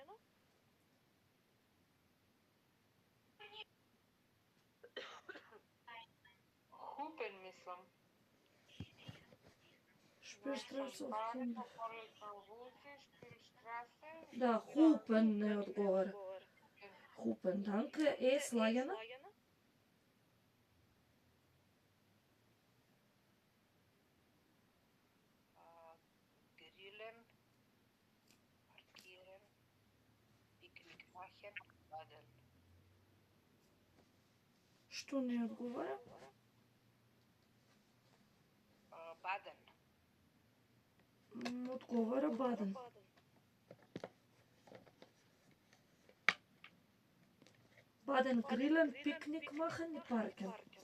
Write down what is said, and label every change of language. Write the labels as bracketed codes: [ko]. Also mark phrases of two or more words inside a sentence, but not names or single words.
[mk] Хупен, мислам. [de] Шпилштрасен. Шпилштрасен. [mk] Да, хупен не одговара. [de] Hupen, danke. [mk] Е слагена. [de] Grillen. Parkieren. Picknick machen. Baden. [mk] Што не одговара? [de] Baden. [mk] Одговара Баден. [de] Baden grillen, Picknick machen и паркен.